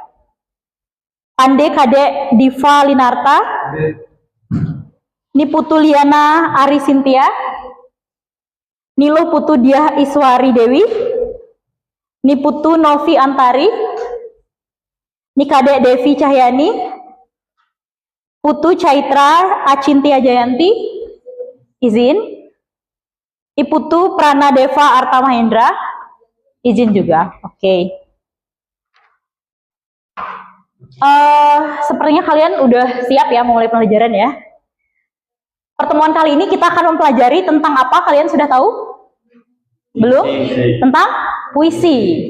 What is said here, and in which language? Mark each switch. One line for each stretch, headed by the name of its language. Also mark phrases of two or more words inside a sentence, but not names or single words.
Indonesian: Pande Kade Diva Linarta, Niputu Liana Ari Sintia, Nilo Putu Diah Iswari Dewi, Niputu Novi Antari, Nikade Devi Cahyani, Putu Caitra Acintia Jayanti, izin. Iputu Prana Deva Arta Mahendra, izin juga. Oke. Sepertinya kalian udah siap ya memulai pembelajaran ya. Pertemuan kali ini kita akan mempelajari tentang apa? Kalian sudah tahu? Belum? Tentang puisi.